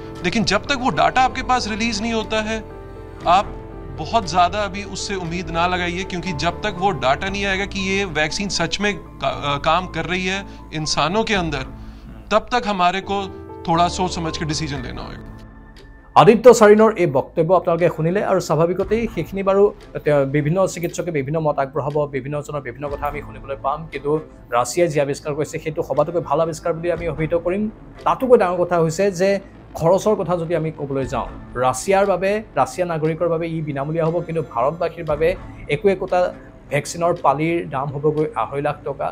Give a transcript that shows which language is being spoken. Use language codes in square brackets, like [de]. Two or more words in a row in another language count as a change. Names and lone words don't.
[hi] लेकिन जब तक वो डाटा आपके पास रिलीज नहीं होता है, आप बहुत ज़्यादा अभी उससे उम्मीद ना लगाइए, क्योंकि जब तक वो डाटा नहीं आएगा कि ये वैक्सीन सच में काम कर रही है इंसानों के अंदर, तब तक हमारे को थोड़ा सोच समझ के डिसीजन लेना होगा। [as] আদিত্য চাৰিনৰ এই বক্তব্য আপোনালোকে শুনিলে, আৰু স্বাভাৱিকতেই সেইখিনি বাৰু বিভিন্ন চিকিৎসকে বিভিন্ন মত আগবঢ়াব, বিভিন্নজনৰ বিভিন্ন কথা আমি শুনিবলৈ পাম, কিন্তু ৰাছিয়াই যি আৱিষ্কাৰ কৰিছে সেইটো সবাতোকৈ ভাল আৱিষ্কাৰ বুলি আমি অভিহিত কৰিম। তাতোকৈ ডাঙৰ কথা হৈছে যে খৰচৰ কথা যদি আমি ক'বলৈ যাওঁ, ৰাছিয়া নাগৰিকৰ বাবে ই বিনামূলীয়া হ'ব, কিন্তু ভাৰতবাসীৰ বাবে একোটা ভেকচিনৰ পালিৰ দাম হ'বগৈ 2.5 লাখ টকা।